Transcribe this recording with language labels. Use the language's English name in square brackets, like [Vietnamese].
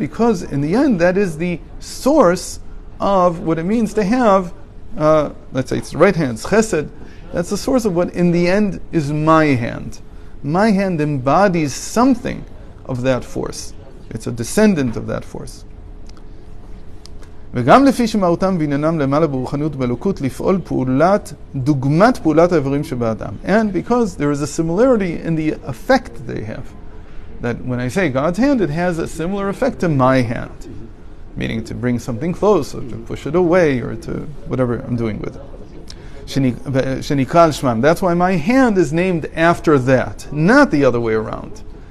[English] Because in the end, that is the source of what it means to have, let's say it's the right hand, it's chesed. That's the source of what in the end is my hand. My hand embodies something of that force. It's a descendant of that force. [Hebrew] וגם לפי שמהותם ועניינם למעלה ברוחניות באלוקות לפעול דוגמת פעולת האיברים שבאדם. [English] And because there is a similarity in the effect they have. That when I say God's hand, it has a similar effect to my hand. Meaning to bring something close, or to push it away, or to whatever I'm doing with it. [Hebrew] שנקרא על שמם. [English] That's why my hand is named after that, not the other way around.